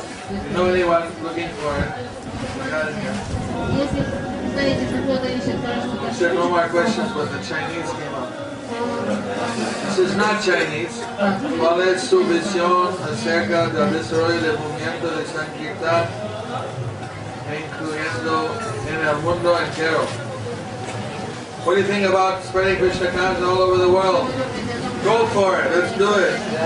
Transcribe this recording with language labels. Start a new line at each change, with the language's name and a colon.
English: You know anyone looking for it? We got it here.
Russian: Если знаете, кто-то ищет, хорошо.
English: You said no more questions, but the Chinese came up. This is not Chinese.
Spanish: ¿Cuál es su visión acerca del desarrollo del movimiento de Sankirtan, incluyendo en el mundo entero?
English: What do you think about spreading Krishna consciousness all over the world? Go for it. Let's do it.